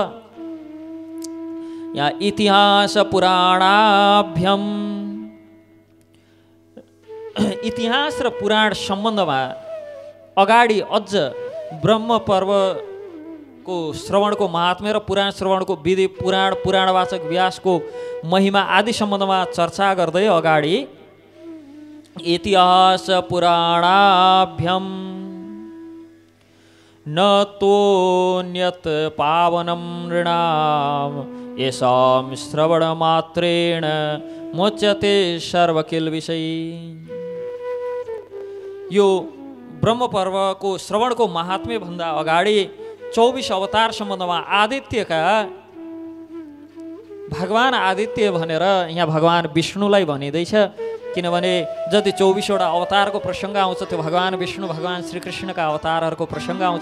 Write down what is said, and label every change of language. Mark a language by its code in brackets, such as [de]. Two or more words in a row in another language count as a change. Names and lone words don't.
[ne] यहाँ [sa] इतिहास पुराणाभ्यम, [ne] इतिहास र पुराण सम्बन्धमा अगाडि अझ ब्रह्म पर्वको श्रवणको महात्म्य र पुराण श्रवणको विधि, पुराणवाचक व्यासको महिमा आदि सम्बन्धमा चर्चा गर्दै अगाडि [sa] इतिहास पुराणाभ्यम न तोन्यत पावनं नृणाम् येषां श्रवणमात्रेण मोच्यते सर्वकिल विषय। [ne] यो ब्रह्म पर्वको श्रवणको महात्म्य भन्दा अगाडि 24 अवतार सम्बन्धमा आदित्यका भगवान आदित्य भनेर यहाँ भगवान विष्णुलाई भनिँदैछ। किनभने जति 24वटा अवतारको प्रसङ्ग आउँछ त्यो भगवान विष्णु भगवान श्रीकृष्णका अवतारहरूको प्रसङ्ग आउँछ।